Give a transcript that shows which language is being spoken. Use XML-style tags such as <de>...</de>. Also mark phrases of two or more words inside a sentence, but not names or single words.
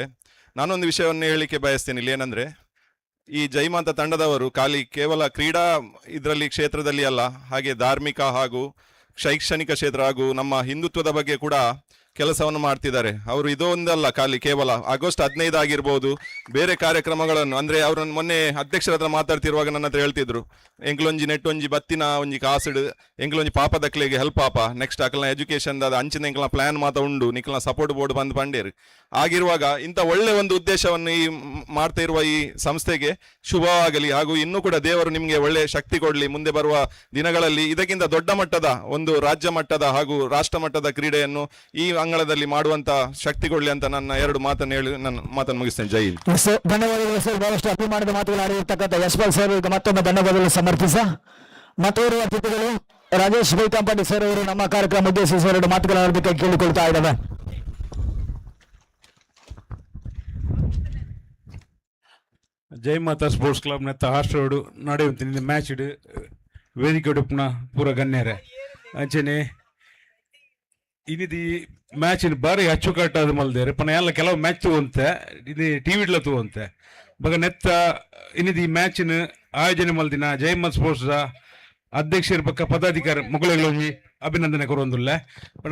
<kn>ನಾನೊಂದು ವಿಷಯವನ್ನು ಹೇಳಲಿಕ್ಕೆ ಬಯಸ್ತೇನೆ ಇಲ್ಲಿ. ಏನಂದರೆ, ಈ ಜೈ ಮಾತಾ ತಂಡದವರು ಕೇವಲ ಕ್ರೀಡಾ ಇದರಲ್ಲಿ ಕ್ಷೇತ್ರದಲ್ಲಿ ಅಲ್ಲ, ಹಾಗೆ ಧಾರ್ಮಿಕ ಹಾಗೂ ಶೈಕ್ಷಣಿಕ ಕ್ಷೇತ್ರ ಹಾಗೂ ನಮ್ಮ ಹಿಂದುತ್ವದ ಬಗ್ಗೆ ಕೂಡ ಕೆಲಸವನ್ನು ಮಾಡ್ತಿದ್ದಾರೆ. ಅವರು ಇದೊಂದಲ್ಲ ಕೇವಲ ಆಗಸ್ಟ್ 15 ಆಗಿರ್ಬೋದು, ಬೇರೆ ಕಾರ್ಯಕ್ರಮಗಳನ್ನು ಅಂದರೆ ಅವರನ್ನು ಮೊನ್ನೆ ಅಧ್ಯಕ್ಷರ ಹತ್ರ ಮಾತಾಡ್ತಿರುವಾಗ ನನ್ನ ಹತ್ರ ಹೇಳ್ತಿದ್ರು,</kn> <tcy>ಎಂಕ್ಲೊಂಜಿ ನೆಟ್ಟೊಂಜಿ ಬತ್ತಿನ ಒಂಜಿ ಕಾಸಿಡ್ ಎಂಕ್ಲೊಂಜಿ ಪಾಪ ದಕ್ಲೆಗೆ ಹೆಲ್ಪ್ ಪಾಪ ನೆಕ್ಸ್ಟ್ ಅಕಲ್ನ ಎಜುಕೇಶನ್ ಅಂಚಿನ ಎಂಕ್ಲ ಪ್ಲಾನ್ ಮಾತ ಉಂಡು ನಿಕ್ಲ</tcy> <en>support board</en> <tcy>ಬಂದು ಪಂಡೇರು.</tcy> <kn>ಆಗಿರುವಾಗ ಇಂಥ ಒಳ್ಳೆ ಒಂದು ಉದ್ದೇಶವನ್ನು ಈ ಮಾಡ್ತಾ ಇರುವ ಈ ಸಂಸ್ಥೆಗೆ ಶುಭವಾಗಲಿ ಹಾಗೂ ಇನ್ನೂ ಕೂಡ ದೇವರು ನಿಮಗೆ ಒಳ್ಳೆ ಶಕ್ತಿ ಕೊಡಲಿ. ಮುಂದೆ ಬರುವ ದಿನಗಳಲ್ಲಿ ಇದಕ್ಕಿಂತ ದೊಡ್ಡ ಮಟ್ಟದ ಒಂದು ರಾಜ್ಯ ಮಟ್ಟದ ಹಾಗೂ ರಾಷ್ಟ್ರ ಮಟ್ಟದ ಕ್ರೀಡೆಯನ್ನು ಈ ಅಂಗಳದಲ್ಲಿ ಮಾಡುವಂತ ಶಕ್ತಿ ಕೊಡಲಿ ಅಂತ ನನ್ನ ಎರಡು ಮಾತನ್ನು ಹೇಳಿ ನನ್ನ ಮಾತನ್ನು ಮುಗಿಸ್ತೇನೆ.</kn> <hi>जय हिंद.</hi> <kn>ಧನ್ಯವಾದಗಳು ಸರ್. ಬಹಳಷ್ಟು ಅಭಿಮಾನದ ಮಾತುಗಳು ಆಡಿರ್ತಕ್ಕಂಥ ಯಶ್ಪಾಲ್ ಸರ್ ಈಗ ಮತ್ತೊಮ್ಮೆ ಧನ್ಯವಾದಗಳು ಸಮರ್ಪಿಸ ಮತ್ತೋರ್ವ ಅತಿಥಿಗಳು ರಾಜೇಶ್ ಬೈಕಂಪಡಿ ಸರ್ ಅವರು ನಮ್ಮ ಕಾರ್ಯಕ್ರಮ ಉದ್ದೇಶಿಸಿ ಎರಡು ಮಾತುಗಳು ಆಡಬೇಕಾಗಿ ಕೇಳಿಕೊಳ್ತಾ ಇದ್ದಾವೆ.</kn> <tcy>ಜೈ ಮಾತಾ ಸ್ಪೋರ್ಟ್ಸ್ ಕ್ಲಬ್ ನೆತ್ತ ಹಾಸ್ಟೋಡು ನಡೆಯುವಂತ ಮ್ಯಾಚ್ ಇಡು ವೇದಿಕೆ ಉಡುಪುನ ಪೂರ ಗಣ್ಯರೇ ಅಂಚೆನೆ ಇನ್ನಿದು ಮ್ಯಾಚ್ ಬಾರಿ ಅಚ್ಚುಕಟ್ಟಾದ ಮಲ್ದೇರೆ ಪನ ಎಲ್ಲ ಕೆಲವು ಮ್ಯಾಚ್ ತಗೊಂತೆ ಇದು ಟಿವಿಡ್ಲ ತಗೊಂತೆ ಬಗ ನೆತ್ತ ಇನ್ನಿದು ಈ ಮ್ಯಾಚಿನ ಆಯೋಜನೆ ಮಲ್ದಿನ ಜೈ ಮಾತಾ ಸ್ಪೋರ್ಟ್ಸ್ ಅಧ್ಯಕ್ಷರ ಪಕ್ಕ ಪದಾಧಿಕಾರಿ ಮುಗಳೊಂಜಿ ಅಭಿನಂದನೆ ಕೊರೊಂದುಲ್ಲೆ ಪಣ</tcy>